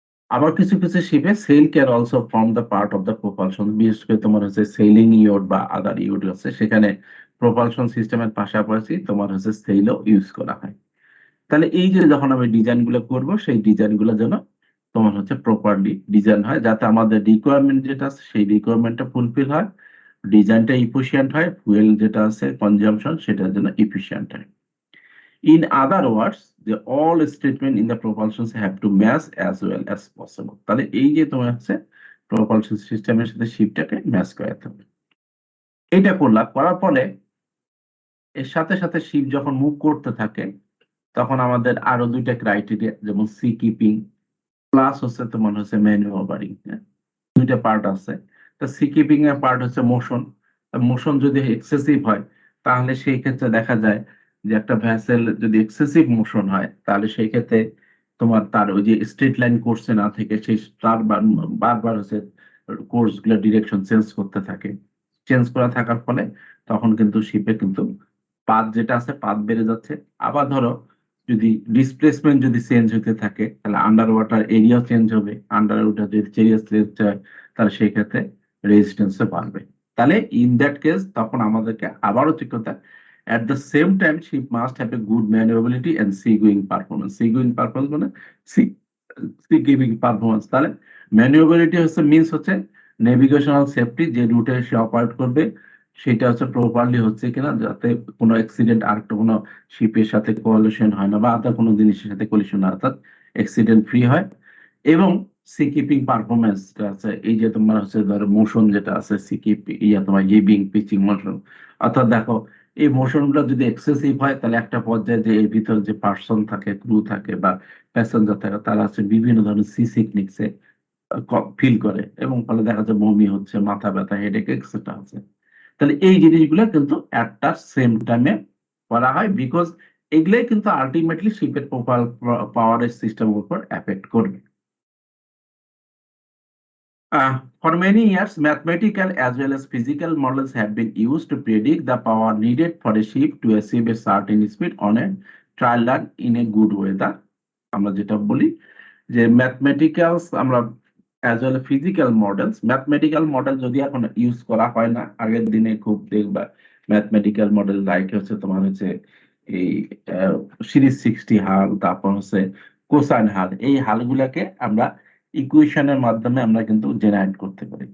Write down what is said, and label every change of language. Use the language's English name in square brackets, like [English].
[Bangla] আবার কিছু কিছু শিপে [English] sail can also form the part of the propulsion, [Bangla] বিশেষ করে তোমার হচ্ছে সেলিং ইয়ট বা আদার ইয়ট আছে, সেখানে প্রপালশন সিস্টেমের পাশাপাশি তোমার হচ্ছে সেলও ইউজ করা হয়। তাহলে এই যে যখন আমি ডিজাইন গুলো করবো, সেই ডিজাইন গুলো যেন তোমার হচ্ছে প্রপারলি ডিজাইন হয়, যাতে আমাদের রিকোয়ারমেন্ট যেটা আছে সেই রিকোয়ারমেন্টটা ফুলফিল হয়, ডিজাইনটা ইফিশিয়েন্ট হয়, ফুয়েল যেটা আছে কনজাম্পশন সেটার জন্য ইফিশিয়েন্ট হয়। [English] In other words, all statement in the propulsions have to match as well as possible. [Bangla] তাহলে এই যে তোমার হচ্ছে প্রপালশন সিস্টেমের সাথে শিপটাকে ম্যাচ করাতে হবে। এটা করার পরে এর সাথে সাথে শিপ যখন মুভ করতে থাকে, তখন আমাদের আরো দুইটা ক্রাইটেরিয়া, যেমন সি কিপিং প্লাস হচ্ছে তোমার হচ্ছে ম্যানুভারিং, দুইটা পার্ট আছে। তো সি কিপিং এর পার্ট হচ্ছে মোশন। মোশন যদি এক্সেসিভ হয়, তাহলে সেই ক্ষেত্রে দেখা যায় যে একটা ভ্যাসেল যদি এক্সেসিভ মোশন হয়, তাহলে সেই ক্ষেত্রে তোমার তার ওই যে স্ট্রেট লাইন কোর্সে না থেকে সেই তার বারবার হচ্ছে কোর্স গুলো ডিরেকশন চেঞ্জ করতে থাকে। চেঞ্জ করা থাকার ফলে তখন কিন্তু শিপে কিন্তু পাথ যেটা আছে পাথ বেড়ে যাচ্ছে। আবার ধরো যদি ডিসপ্লেসমেন্ট যদি চেঞ্জ হতে থাকে, তাহলে আন্ডার ওয়াটার এরিয়া চেঞ্জ হবে, আন্ডার ওয়াটার যদি চেঞ্জ হয়, তাহলে সেই ক্ষেত্রে রেজিস্ট্যান্সও বাড়বে। তাহলে [English] in that case [Bangla] তখন আমাদেরকে আবারও ঠিক কথা, [English] at the same time ship must have a good maneuverability and seagoing performance. Seagoing performance [Bangla] মানে [English] sea seagoing performance। [Bangla] তাহলে ম্যানুভারিটি হচ্ছে মিন্স হচ্ছে নেভিগেশনাল সেফটি, যে রুটে সে অপারেট করবে সেটা হচ্ছে প্রপারলি হচ্ছে কিনা, যাতে কোনো অ্যাক্সিডেন্ট আরেকটা কোনো শিপের সাথে কোয়ালিশন হয় না, বা আদার কোনো জিনিসের সাথে কোয়ালিশন না, অর্থাৎ অ্যাক্সিডেন্ট ফ্রি হয়। এবং সি কিপিং পারফরমেন্স আছে, এই যে তোমার হচ্ছে ধরো মোশন যেটা আছে সি কিপ তোমার গিভিং পিচিং মোশন, অর্থাৎ দেখো এই মোশন গুলো যদি এক্সেসিভ হয়, তাহলে একটা পর্যায়ে যে এর ভিতর যে পার্সন থাকে, ক্রু থাকে বা প্যাসেঞ্জার থাকে, তারা হচ্ছে বিভিন্ন ধরনের সি সিকনেসে ফিল করে, এবং ফলে দেখা যায় বমি হচ্ছে, মাথা ব্যথা, হেডেক এক্সেট্রা আছে। তাহলে এই জিনিসগুলো কিন্তু একটা সেম টাইমে করা হয়, বিকজ এগুলাই কিন্তু আলটিমেটলি শিপের পাওয়ারের সিস্টেমের উপর এফেক্ট করবে। [English] For many years, mathematical as well as physical models have been used to predict the power needed for a ship to achieve a certain speed on a trial run in a good weather. [Bangla] আমরা যেটা বলি যে ম্যাথমেটিক্যালস আমরা as well physical model যদি এখন use করা হয় না, আগের দিনে খুব দেখবা ম্যাথমেটিক্যাল মডেল লাইক হচ্ছে তোমার হচ্ছে এই সিরিজ 60 হাল, তারপর হচ্ছে কোসাইন হাল, এই হালগুলাকে আমরা ইকুয়েশনের মাধ্যমে আমরা কিন্তু জেনারেট করতে পারি।